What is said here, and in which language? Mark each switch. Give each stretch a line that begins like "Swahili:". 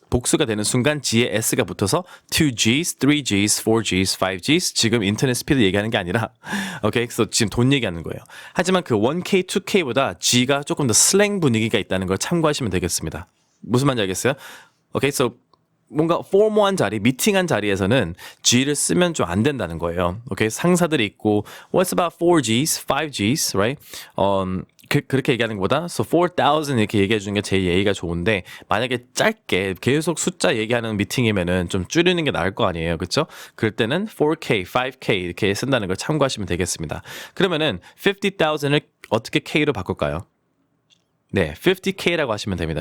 Korean: 복수가 되는 순간 G에 S가 붙어서 2Gs, 3Gs, 4Gs, 5Gs 지금 인터넷 스피드 얘기하는 게 아니라 오케이, 그래서 지금 돈 얘기하는 거예요. 하지만 그 1K, 2K보다 G가 조금 더 슬랭 분위기가 있다는 걸 참고하시면 되겠습니다. 무슨 말인지 알겠어요? 오케이, so 뭔가 포멀한 자리, 미팅한 자리에서는 G를 쓰면 좀 안 된다는 거예요. 오케이, 상사들이 있고
English: What's about 4Gs, 5Gs, right?
Korean: 그렇게 얘기하는 것보다 so 4,000 이렇게 얘기해 주는 게 제일 예의가 좋은데 만약에 짧게 계속 숫자 얘기하는 미팅이면은 좀 줄이는 게 나을 거 아니에요. 그렇죠? 그럴 때는 4K, 5K 이렇게 쓴다는 걸 참고하시면 되겠습니다. 그러면은 50,000을 어떻게 K로 바꿀까요? 네, 50K라고 하시면 됩니다.